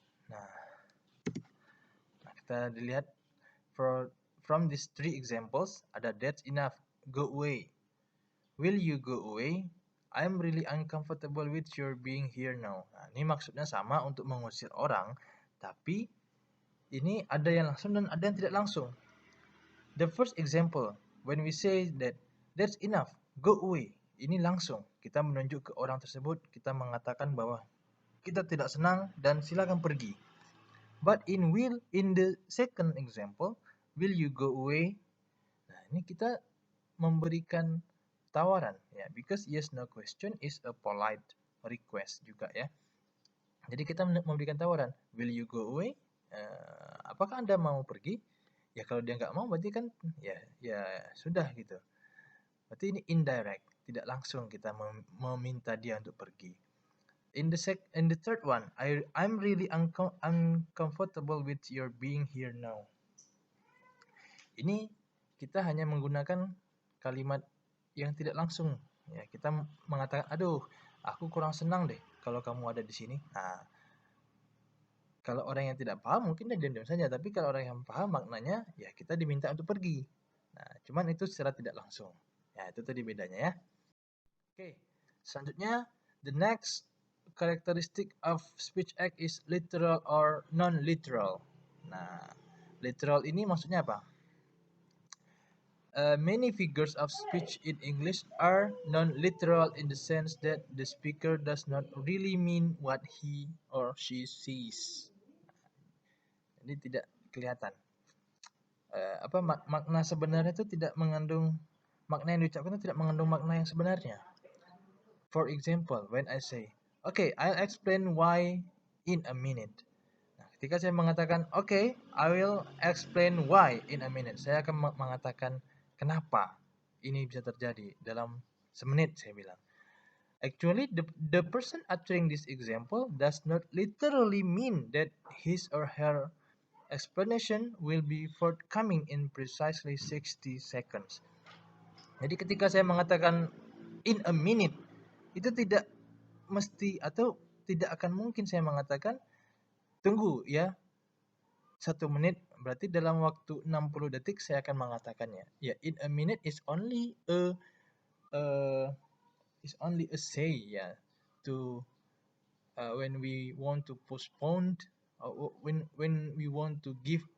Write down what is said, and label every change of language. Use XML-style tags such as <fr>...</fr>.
<id>Nah, kita dilihat</id> <en>from these three examples</en> <id>ada</id> <en>that's enough, go away. Will you go away? I'm really uncomfortable with your being here now.</en> <id>Nah, ini maksudnya sama untuk mengusir orang, tapi ini ada yang langsung dan ada yang tidak langsung.</id> <en>The first example, when we say that that's enough, go away.</en> <id>Ini langsung kita menunjuk ke orang tersebut, kita mengatakan bahwa kita tidak senang dan silakan pergi.</id> <en>But in the second example, will you go away?</en> <id>Nah, ini kita memberikan tawaran ya,</id> <en>because yes no question is a polite request</en> <id>juga ya. Jadi kita memberikan tawaran,</id> <en>will you go away?</en> <id>Apakah Anda mau pergi? Ya kalau dia nggak mau berarti kan ya sudah gitu. Berarti ini indirect, tidak langsung kita meminta dia untuk pergi.</id> <en>In the third one, I'm really uncomfortable with your being here now.</en> <id>Ini kita hanya menggunakan kalimat yang tidak langsung. Ya, kita mengatakan, aduh, aku kurang senang deh kalau kamu ada di sini. Nah, kalau orang yang tidak paham mungkin dia diam-diam saja, tapi kalau orang yang paham maknanya, ya kita diminta untuk pergi. Nah, cuman itu secara tidak langsung. Ya, itu tadi bedanya ya. Oke, selanjutnya,</id> <en>the next characteristic of speech act is literal or non-literal.</en> <id>Nah, literal ini maksudnya apa?</id> <en>Many figures of speech in English are non-literal in the sense that the speaker does not really mean what he or she says.</en> <id>Jadi tidak kelihatan. Makna sebenarnya itu tidak mengandung, makna yang diucapkan itu tidak mengandung makna yang sebenarnya.</id> <en>For example, when I say, okay, I'll explain why in a minute.</en> <id>Nah, ketika saya mengatakan,</id> <en>okay, I will explain why in a minute.</en> <id>Saya akan mengatakan kenapa ini bisa terjadi dalam semenit, saya bilang.</id> <en>Actually, the person uttering this example does not literally mean that his or her explanation will be forthcoming in precisely 60 seconds.</en> <id>Jadi ketika saya mengatakan</id> <en>in a minute,</en> <id>itu tidak mesti atau tidak akan mungkin saya mengatakan tunggu ya 1 menit, berarti dalam waktu 60 detik saya akan mengatakannya.</id> <en>Ya, in a minute is only a say ya, to when we want to postpone when we want to give</en>